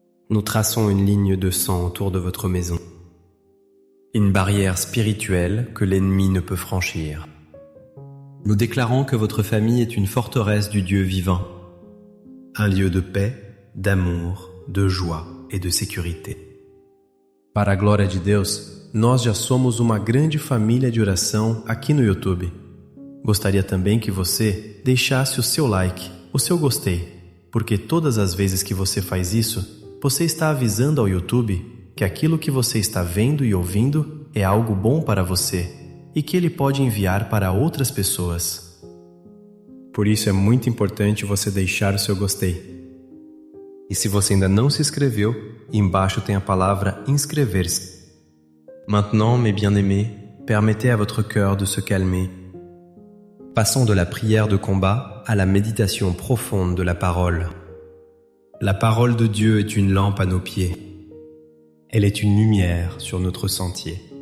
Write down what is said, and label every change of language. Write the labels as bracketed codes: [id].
[fr] Nous traçons une ligne de sang autour de votre maison, une barrière spirituelle que l'ennemi ne peut franchir. Nous déclarons que votre famille est une forteresse du Dieu vivant, un lieu de paix, d'amour, de joie et de sécurité. [pt] Para a glória de Deus, nós já somos uma grande família de oração aqui no YouTube. Gostaria também que você deixasse o seu like, o seu gostei, porque todas as vezes que você faz isso, você está avisando ao YouTube que aquilo que você está vendo e ouvindo é algo bom para você e que ele pode enviar para outras pessoas. Por isso é muito importante você deixar o seu gostei. E se você ainda não se inscreveu, embaixo tem a palavra inscrever-se. [fr] Maintenant, mes bien-aimés, permettez à votre cœur de se calmer. Passons de la prière de combat à la méditation profonde de la parole. La parole de Dieu est une lampe à nos pieds. Elle est une lumière sur notre sentier.